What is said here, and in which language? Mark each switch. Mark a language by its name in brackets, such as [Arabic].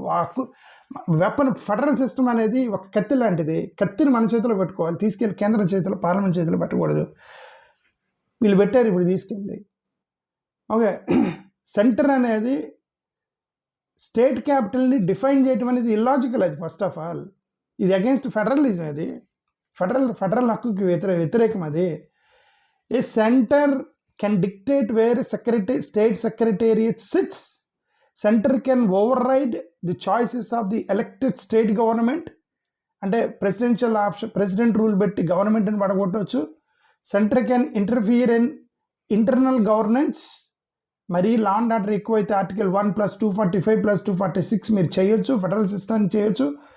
[Telugu] ఆ హక్కు weapon, federal system అనేది ఒక కత్తి లాంటిది, కత్తిని మన చేతిలో పెట్టుకోవాలి, తీసుకెళ్ళి కేంద్రం చేతిలో, పార్లమెంట్ చేతిలో పెట్టకూడదు. వీళ్ళు పెట్టారు ఇప్పుడు తీసుకెళ్ళి. ఓకే, సెంటర్ అనేది స్టేట్ క్యాపిటల్ని డిఫైన్ చేయటం అనేది ఇల్లాజికల్. అది [English] first of all [Telugu] ఇది అగెన్స్ట్ ఫెడరలిజం. అది ఫెడరల్ హక్కుకి వ్యతిరేకం. అది ఏ [English] Centre can dictate where state secretariat sits. Center can override the choices of the elected state government. [Telugu] అంటే ప్రెసిడెన్షియల్ ఆప్షన్, ప్రెసిడెంట్ రూల్ పెట్టి గవర్నమెంట్ని పడగొట్టవచ్చు. [English] Centre can interfere in internal governance. [Telugu] మరి law and order ఎక్కువైతే article 1+245+246 మీరు చేయొచ్చు, federal system చేయొచ్చు.